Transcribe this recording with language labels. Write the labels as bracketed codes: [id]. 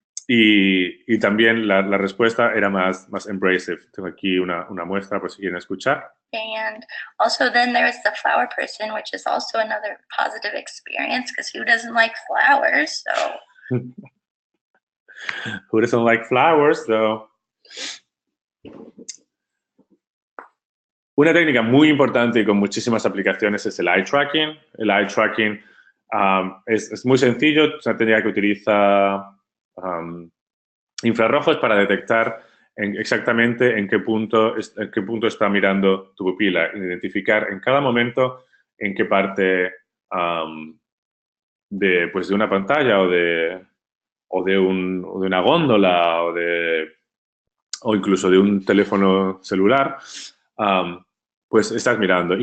[es] Y también la respuesta era más embracive. Tengo aquí una muestra por si quieren escuchar. [en] And also then there's the flower person, which is also another positive experience, because who doesn't like flowers? So who doesn't like flowers, though? [es] Una técnica muy importante y con muchísimas aplicaciones es el eye tracking. El eye tracking es muy sencillo. Es una técnica que utiliza infrarrojos para detectar exactamente en qué punto está mirando tu pupila, identificar en cada momento en qué parte de una pantalla o de una góndola o incluso de un teléfono celular, pues estás mirando.